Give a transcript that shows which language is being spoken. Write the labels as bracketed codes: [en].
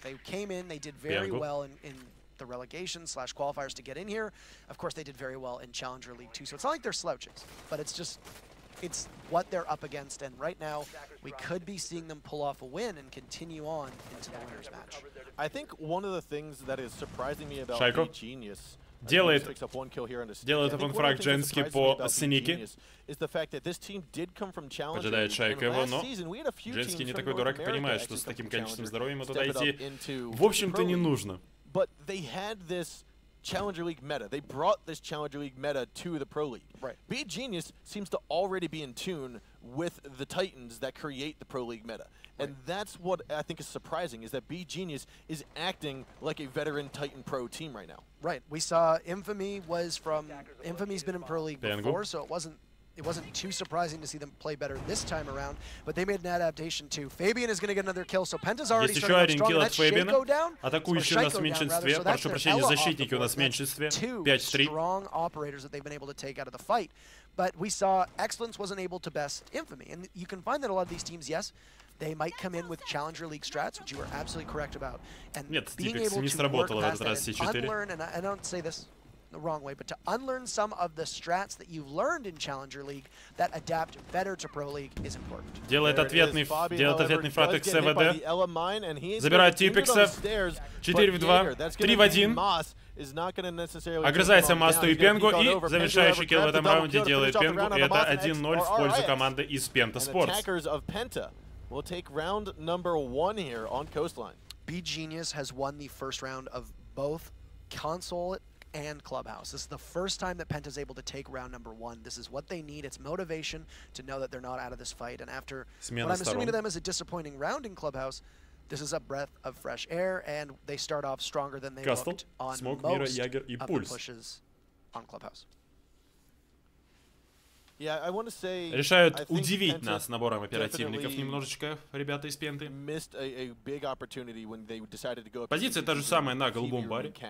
[en] They came in, they did very well in the relegation / qualifiers to get in here. Of course, they did very well in Challenger League too. So it's not like they're slouches, but it's just, it's what they're up against. And right now, we could be seeing them pull off a win and continue on into the winner's match. I think one of the things that is surprising me about beGenius [ru] делает один фраг женский по Синике. Поджидает Шайка его, но женский не такой дурак и понимает, что с таким количеством здоровья ему туда идти в общем-то не нужно. [en] But they had this Challenger League meta. They brought this Challenger League meta to the Pro League. Right. beGenius seems to already be in tune with the Titans that create the Pro League meta. And that's what I think is surprising, is that beGenius is acting like a veteran Titan Pro team right now. Right. We saw Infamy Infamy's been in Pro League before, so it wasn't too surprising to see them play better this time around, but they made an adaptation too. Fabian is going to get another kill, so PENTA's already starting strong. That's Shaco down. [ru] Атакующие у нас в меньшинстве, прошу прощения, защитники у нас в меньшинстве. [en] 5-3. Strong operators that they've been able to take out of the fight. But we saw Excellence wasn't able to best Infamy, and you can find that a lot of these teams, yes, they might come in with Challenger League strats, which you are absolutely correct about. And being able to work past that and unlearn, and I don't say this the wrong way, but to unlearn some of the strats that you've learned in Challenger League that adapt better to Pro League is important. [ru] Делает ответный фраг XVD. Забирает Типекса. 4 в 2. 3 в 1. Огрызается Масту и Пенгу. И завершающий килл в этом раунде делает Пенгу. И это 1-0 в пользу команды из PENTA Sports. [en] We'll take round number 1 here on Coastline. beGenius has won the first round of both console and Clubhouse. This is the first time that PENTA is able to take round number 1. This is what they need. It's motivation to know that they're not out of this fight. And after what I'm assuming to them is a disappointing round in Clubhouse, this is a breath of fresh air, and they start off stronger than they looked on most of the pushes on Clubhouse. [ru] Решают удивить нас набором оперативников немножечко, ребята из PENTA. Позиция та же самая на голубом баре.